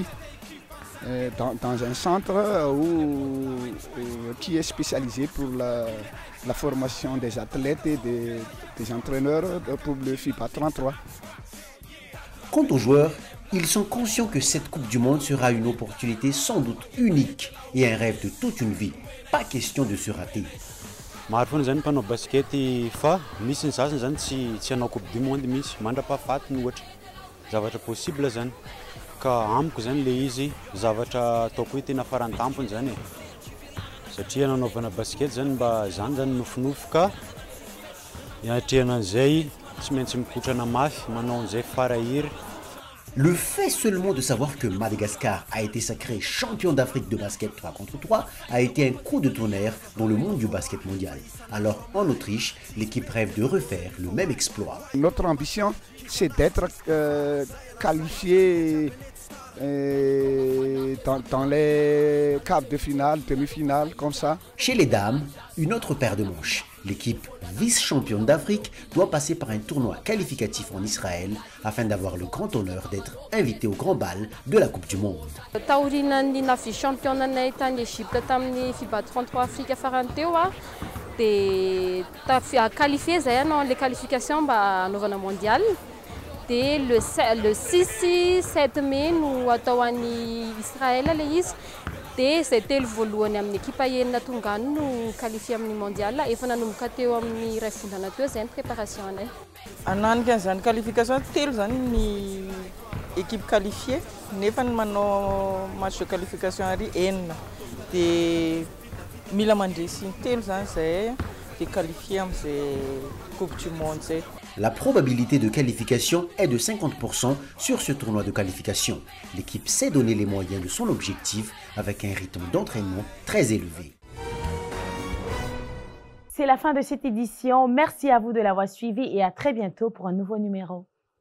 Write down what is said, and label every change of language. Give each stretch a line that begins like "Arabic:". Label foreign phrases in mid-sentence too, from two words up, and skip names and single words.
French: Dans un centre qui est spécialisé pour la formation des athlètes et des entraîneurs pour le FIBA 33. Quant aux joueurs, ils sont conscients que cette Coupe du Monde sera une opportunité sans doute unique et un rêve de toute une vie. Pas question de se rater.
Malagasy: Maro zany mpanao baskety fa misy ny zasany zany tsy hanao Coupe du Monde misy mandrapahafatiny ohatra zavatra possible zany ka amiko zany le izy zavatra ataoko hoe tena farantampony zany satria nanaovana basket zany mba zany zany nofinofoka ianatrehana an'izay tsy maintsy mikotrana mafy manao an'izay farahiry.
French: Le fait seulement de savoir que Madagascar a été sacré champion d'Afrique de basket 3 contre 3 a été un coup de tonnerre dans le monde du basket mondial. Alors en Autriche, l'équipe rêve de refaire le même exploit. Notre ambition, c'est d'être qualifié dans les quarts de finale, demi-finale, comme ça. Chez les dames, une autre paire de manches. L'équipe vice-championne d'Afrique doit passer par un tournoi qualificatif en Israël afin d'avoir le grand honneur d'être invité au grand bal de la Coupe du Monde.
Malagasy: Taorinan'ny vice-championne tany Égypte tamin'ny FIBA 33 Afrique farany teo dia qualifié zay anao
French: les qualifications
Malagasy: mba hanaovana mondial.
French: Et le 6-7 mai
Malagasy: no atao an'i Israël le izy dia zay telo voalohany amin'ny équipe enina tonga any no qualifié amin'ny mondial efa nanomboka teo amin'ny ray volana teo zay ny préparation anay. Ananika zany qualification telo zany ny équipe qualifiée nefa ny manao
French: match de qualification
Malagasy: ary enina dia mila mandresy telo zany zay dia qualifié amin'izay Coupe du Monde zay.
French: La probabilité de qualification est de 50% sur ce tournoi de qualification. L'équipe s'est donné les moyens de son objectif avec un rythme d'entraînement très élevé. C'est la fin de cette édition. Merci à vous de l'avoir suivi et à très bientôt pour un nouveau numéro.